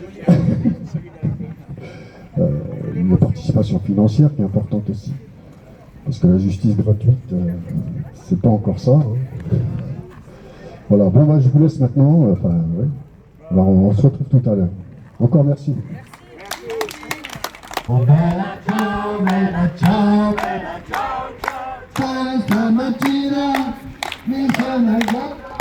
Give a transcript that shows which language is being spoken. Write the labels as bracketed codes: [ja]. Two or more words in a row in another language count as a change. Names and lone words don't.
[fr] Une participation financière qui est importante aussi. Parce que la justice gratuite, c'est pas encore ça. Hein. Voilà, bon, je vous laisse maintenant. Ouais. Alors, on se retrouve tout à l'heure. Encore merci. [it] Oh, bella ciao, bella ciao, bella ciao, ciao. Stamattina mi sono alzato.